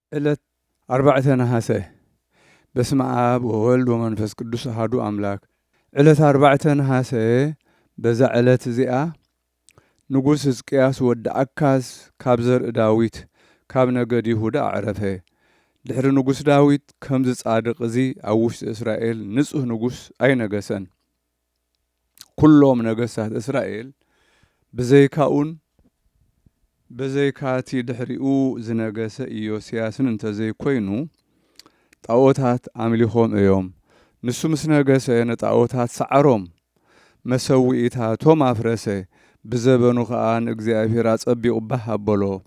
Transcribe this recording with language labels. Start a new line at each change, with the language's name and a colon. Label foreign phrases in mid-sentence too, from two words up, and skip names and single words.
Tigrinya: ዕለት 4 ነሐሴ
Geez: በስመ አብ ወወልድ ወመንፈስ ቅዱስ አሐዱ አምላክ።
Tigrinya: ዕለት 4 ነሐሴ በዛ ዕለት እዚኣ ንጉስ ሕዝቅያስ ወዲ አካዝ ካብ ዘርኢ ዳዊት ካብ ነገድ ይሁዳ አዕረፈ። ድሕሪ ንጉስ ዳዊት ከምዚ ጻድቕ እዚ ኣብ ውሽጢ እስራኤል ንጹህ ንጉስ ኣይነገሰን። ኩሎም ነገስታት እስራኤል ብዘይካኡን በዘይካቲ ድሕሪኡ ዝነገሰ ኢዮስያስን እንተዘይኮይኑ ጣዖታት ኣምሊኾም እዮም። ንሱ ምስ ነገሰ ነጣዖታት ሰዓሮም መሰዊኢታቶም ኣፍረሰ። ብዘበኑ ከዓ ንእግዚአብሔር አጸቢቑ ባህ ኣበሎ።